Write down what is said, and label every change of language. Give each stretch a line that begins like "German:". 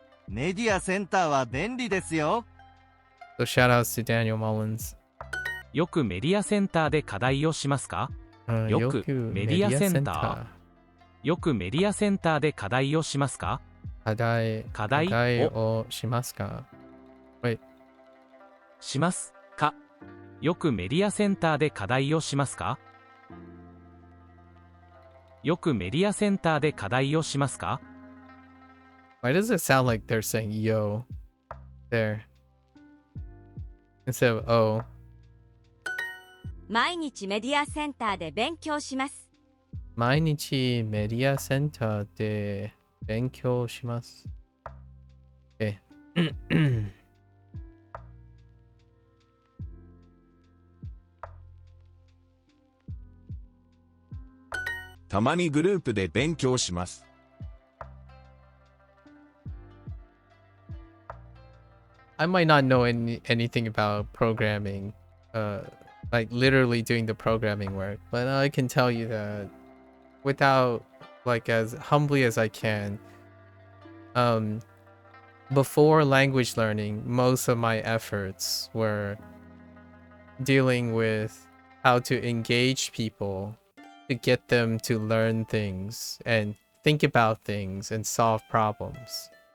Japanese: メディアセンターは便利ですよ
English: So shout outs to Daniel Mullins.
Japanese: よくメディアセンターで課題をしますか？よくメディアセンター。よくメディアセンターで課題をしますか？課題をしますか？
English: Wait.
Japanese: しますか？よくメディアセンターで課題をしますか？よくメディアセンターで課題をしますか？
English: Why does it sound like they're saying yo there instead of oh?
Japanese: 毎日メディアセンターで勉強します。毎日メディアセンターで勉強します。
English: Okay.
Japanese: たまにグループで勉強します。
English: I might not know anything about programming, like literally doing the programming work, but I can tell you that without, like, as humbly as I can, before language learning, most of my efforts were dealing with how to engage people to get them to learn things and think about things and solve problems.